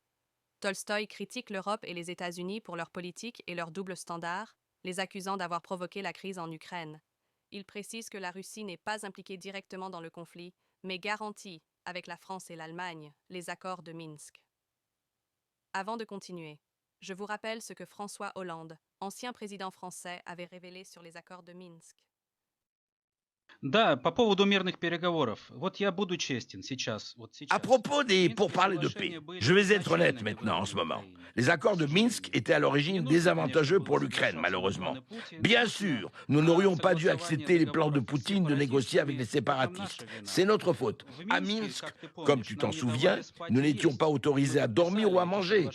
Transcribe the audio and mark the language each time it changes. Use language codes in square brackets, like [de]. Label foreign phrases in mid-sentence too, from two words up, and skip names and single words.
[fr] Tolstoï critique l'Europe et les États-Unis pour leur politique et leur double standard, les accusant d'avoir provoqué la crise en Ukraine. Il précise que la Russie n'est pas impliquée directement dans le conflit, mais garantit, avec la France et l'Allemagne, les accords de Minsk. Avant de continuer, je vous rappelle ce que François Hollande, ancien président français, avait révélé sur les accords de Minsk. [ru] Да, по поводу мирных переговоров. Вот я буду честен сейчас. [fr] À propos des pourparlers de paix, je vais être honnête maintenant en ce moment. Les accords de Minsk étaient à l'origine désavantageux pour l'Ukraine, malheureusement. Bien sûr, nous n'aurions pas dû accepter les plans de Poutine de négocier avec les séparatistes. C'est notre faute. À Minsk, comme tu t'en souviens, nous n'étions pas autorisés à dormir ou à manger.